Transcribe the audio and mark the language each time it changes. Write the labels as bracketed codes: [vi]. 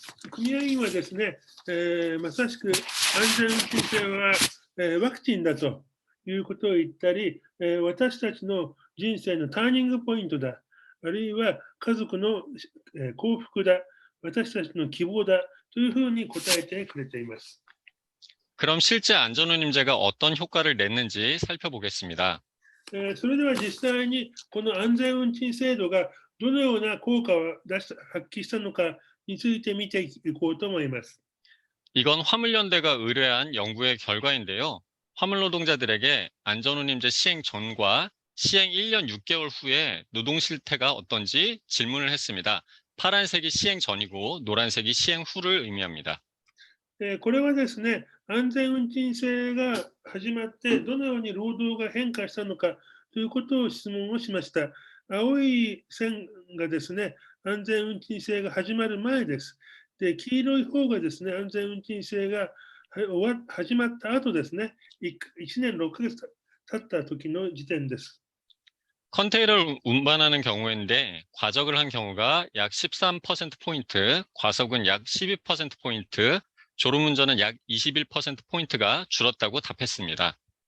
[ja] 組合員はですね、まさしく安全運賃制は、ワクチンだということを言ったり、私たちの人生のターニングポイントだ、あるいは家族の、幸福だ、私たちの希望だというふうに答えてくれています。 [ko] 그럼 실제 안전우님제가 어떤 효과를 냈는지 살펴보겠습니다. [ja] それでは実際にこの安全運賃制度がどのような効果を発揮したのかについて見ていこうと思います。 [ko] 이건 화물연대가 의뢰한 연구의 결과인데요. 화물노동자들에게 안전운임제 시행 전과 시행 1년 6개월 후에 노동 실태가 어떤지 질문을 했습니다. 파란색이 시행 전이고 노란색이 시행 후를 의미합니다. [ja] これはですね、安全運賃制が始まって、どのように労働が変化したのかということを質問をしました。青い線がですね、安全運賃制が始まる前です。で、黄色い方がですね、安全運賃制が始まった後ですね、1年6ヶ月経った時の時点です。 [ko] 컨테이너를 운반하는 경우인데 과적을 한 경우가 약 13%포인트, 과속은 약 12%포인트, 졸음운전은 약 21%포인트가 줄었다고 답했습니다.